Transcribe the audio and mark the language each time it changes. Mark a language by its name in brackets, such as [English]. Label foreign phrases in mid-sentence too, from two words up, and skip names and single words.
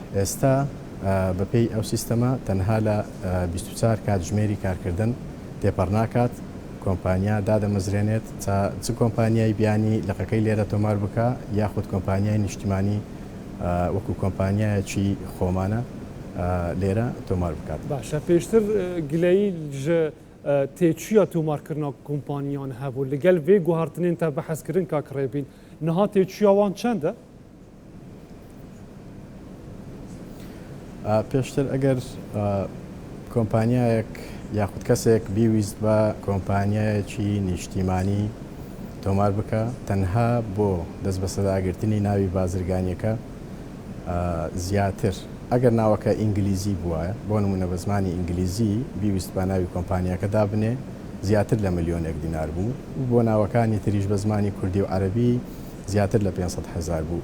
[Central Kurdish] بەڵام ئێستا بەپێی ئەو سیستەمە تەنها لە 24 کاتژمێری کارکردن تێپەڕ ناکات کۆمپانیا دادەمەزرێنێت تا چ کۆمپانیای بیانی لەقەکەی لێرە تۆمار بکە یاخود کۆمپانیای نیشتیمانی وەکو کۆمپانیایەکی خۆمانە لێرە تۆمار بکات. [Kurdish] باشە پێشتر گلەی تێچوویە تۆمارکردنا کۆمپانیان هەبوو لەگەل vê guhartinên te behezkirin kakrêbîn niha têçûya wan çend e؟ [Central Kurdish] پێشتر ئەگەر کۆمپانیایەک یاخود کەسێک بیویست بە کۆمپانیایەکی نیشتیمانی تۆمار بکە تەنها بۆ دەست بە سەداگرتنی ناوی بازرگانیەکە زیاتر ئەگەر ناوەکە ئینگلیزی بووە بۆ نمونە بە زمانی ئینگلیزی بیویست بە ناوی کۆمپانیەکە دابنێ زیاتر لە ملیۆنێک دینار بوو بۆ ناوەکانی تریش بە زمانی کوردی و عەرەبی زیاتر لە 500,000 بوو.